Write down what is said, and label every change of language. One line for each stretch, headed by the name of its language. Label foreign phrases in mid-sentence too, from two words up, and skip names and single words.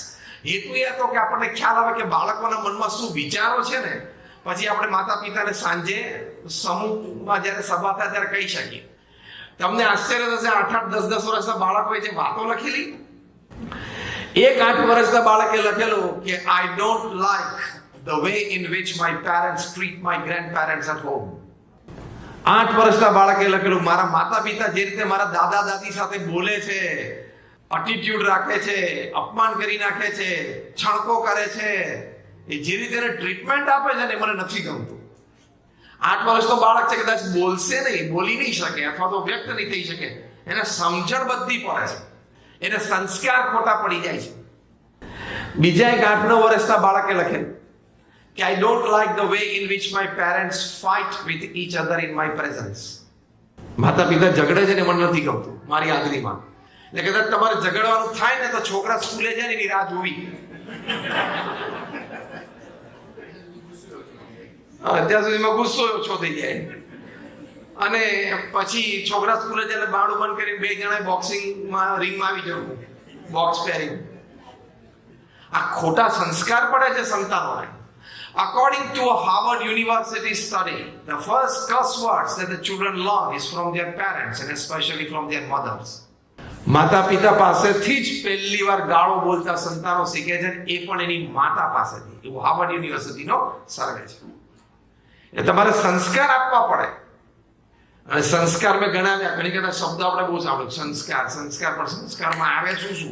Gujarati: હેતુ એ હતો કે આપણને ખ્યાલ આવે કે બાળકોના મનમાં શું વિચારો છે ને પછી આપણે માતા પિતાને સાંજે સમૂહમાં જ્યારે સભા થાય ત્યારે કહી શકીએ. તમને આશ્ચર્ય થશે, 8-10 વર્ષના બાળકોએ જે વાતો લખેલી, એક 8 વર્ષના બાળકે લખેલું કે
English: I don't like the way in which my parents treat my grandparents at home.
Gujarati: 8 વર્ષના બાળકે લખેલું, મારા માતા પિતા જે રીતે મારા દાદા દાદી સાથે બોલે છે, એટીટ્યુડ રાખે છે, અપમાન કરી નાખે છે, છણકો કરે છે, એ જે રીતે એને ટ્રીટમેન્ટ આપે છે ને મને નથી ગમતું. 8 વર્ષનો બાળક છે, કદાચ બોલશે નહીં, બોલી નહીં શકે અથવા તો વ્યક્ત નહીં થઈ શકે, એને સમજણ બધી પડે છે, એને સંસ્કાર ખોટા પડી જાય છે. બીજા એક 8-9 વર્ષના બાળકે લખેલું કે
English: I don't like the way in which my parents fight with each other in my presence.
Gujarati: માતા પિતા ઝઘડે છે ને મને નથી ગમતું મારી હાજરીમાં. એટલે કદાચ તમારે ઝઘડવાનું થાય ને તો છોકરા સ્કૂલે જાય ને એની રાહ જોવી. અત્યાર સુધીમાં ગુસ્સો ઓછો થઈ જાય અને પછી છોકરા સ્કૂલે જાય એટલે બાણું બંધ કરીને 2 જણા બોક્સિંગમાં રિંગમાં આવી જવું, બોક્સ પહેરી. આ ખોટા સંસ્કાર પડે છે સંતાનોને.
English: According to a Harvard University study, the first curse words that the children learn is from their parents and especially from their mothers.
Gujarati: માતા પિતા પાસેથી જ પહેલી વાર ગાળો બોલતા સંતાનો શીખે છે, એ પણ એની માતા પાસેથી. એવું હાર્વર્ડ યુનિવર્સિટીનો સર્વે છે. એટલે તમારે સંસ્કાર આપવા પડે અને સંસ્કાર મેં ગણાવ્યા, ઘણી બધા શબ્દો આપણે બહુ સાંભળ્યું, સંસ્કાર પણ સંસ્કારમાં આવે શું?